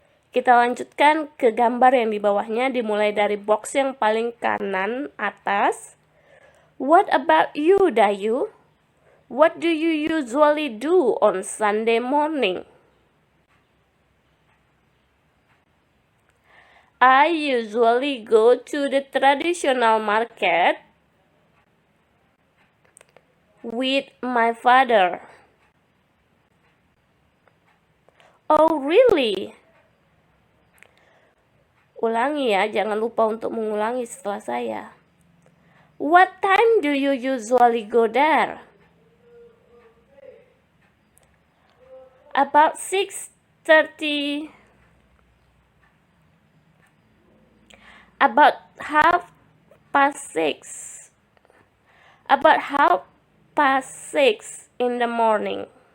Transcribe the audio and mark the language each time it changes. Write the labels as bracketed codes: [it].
[id] Kita lanjutkan ke gambar yang di bawahnya, dimulai dari box yang paling kanan atas. [en] What about you, Dayu? What do you usually do on Sunday morning? I usually go to the traditional market with my father. Oh, really? [id] Ulangi ya, jangan lupa untuk mengulangi setelah saya. [en] What time do you usually go there? About 6:30. About 6:30. About 6:30 in the morning.